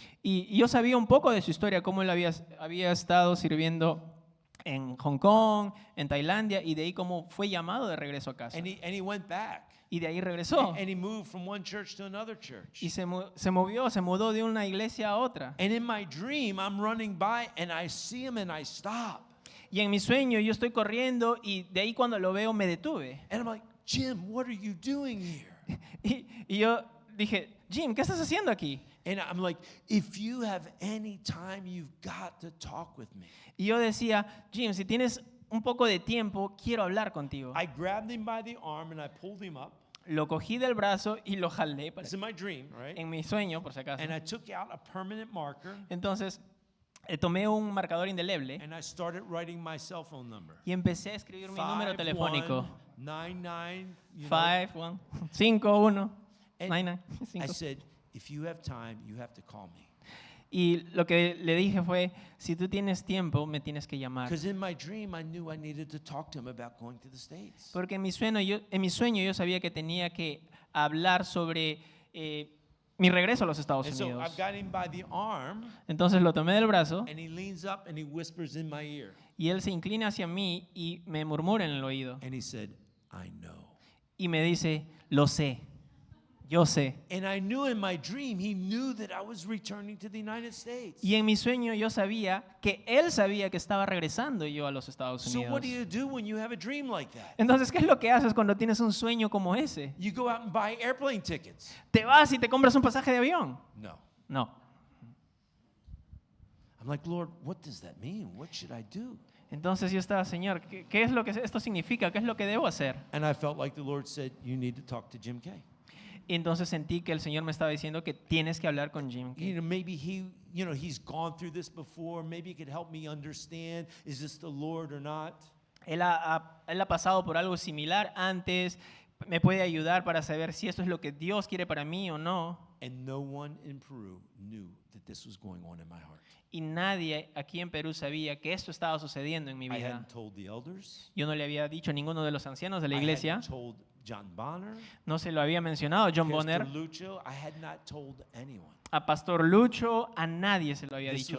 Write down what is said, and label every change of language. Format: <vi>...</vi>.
<es>Y yo sabía un poco de su historia, cómo él había estado sirviendo en Hong Kong, en Tailandia, y de ahí cómo fue llamado de regreso a casa.</es> <en>And he went back.</en> <es>Y de ahí regresó.</es> <en>And he moved from one church to another church.</en> <es>Y se mudó de una iglesia a otra.</es> <en>And in my dream, I'm running by and I see him and I stop.</en> <es>Y en mi sueño yo estoy corriendo y de ahí cuando lo veo me detuve.</es> <en>And I'm like, Jim, what are you doing here?</en> <es>Y yo dije, Jim, ¿qué estás haciendo aquí?</es> <en>And I'm like, if you have any time, you've got to talk with me.</en> <es>Y yo decía, Jim, si tienes un poco de tiempo, quiero hablar contigo.</es> <en>I grabbed him by the arm and I pulled him up.</en> <es>Lo cogí del brazo y lo jalé</es> <en>It's in my dream, right?</en> <es>en mi sueño, por si acaso.</es> <en>And I took out a permanent marker</en> <es>Entonces, tomé un marcador indeleble</es> <en>and I started writing my cell phone number.</en> <es>y empecé a escribir mi número telefónico.</es> <en>5199, you know. 51 51 And 99 I 5. said, if you have time, you have to call me.</en> <es>Y lo que le dije fue, si tú tienes tiempo, me tienes que llamar.</es> <en>Because in my dream, I knew I needed to talk to him about going to the States.</en> <es>Porque en mi sueño yo sabía que tenía que hablar sobre mi regreso a los Estados</es> <en>And so</en> <es>Unidos.</es> <en>I've got him by the arm,</en> <es>Entonces lo tomé del brazo</es> <en>and he leans up and he whispers in my ear.</en> <es>y él se inclina hacia mí y me murmura en el oído.</es> <en>And he said, I know.</en> <es>Y me dice, lo sé, yo sé.</es> <en>And I knew in my dream, he knew that I was returning to the United States.</en> <es>Y en mi sueño yo sabía que él sabía que estaba regresando yo a los Estados</es> <en>So</en> <es>Unidos.</es> <en>what do you do when you have a dream like that?</en> <es>Entonces, ¿qué es lo que haces cuando tienes un sueño como ese?</es> <en>You go out and buy airplane tickets.</en> <es>¿Te vas y te compras un pasaje de avión?</es> <en>No.</en> <es>No.</es> <en>I'm like, Lord, what does that mean? What should I do?</en> <es>Entonces yo estaba, Señor, ¿qué es lo que esto significa? ¿Qué es lo que debo hacer?</es> <en>And I felt like the Lord said, you need to talk to Jim Kay.</en> <es>Y entonces sentí que el Señor me estaba diciendo que tienes que hablar con Jim.</es> <en>You know, maybe he's gone through this before. Maybe he could help me understand, is this the Lord or not?</en> <es>Él ha pasado por algo similar antes. Me puede ayudar para saber si esto es lo que Dios quiere para mí o no.</es> <en>And no one in Peru knew that this was going on in my heart.</en> <es>Y nadie aquí en Perú sabía que esto estaba sucediendo en mi</es> <en>I</en> <es>vida.</es> <en>hadn't told the elders.</en> <es>Yo no le había dicho a ninguno de los ancianos de la</es> <en>I</en> <es>iglesia.</es> <en>hadn't told John Bonner.</en> <es>No se lo había mencionado a John</es> <en>Pastor</en> <es>Bonner,</es> <en>Lucho. I had not told anyone.</en> <es>a Pastor Lucho, a nadie se lo había</es> <en>This</en> <es>dicho.</es>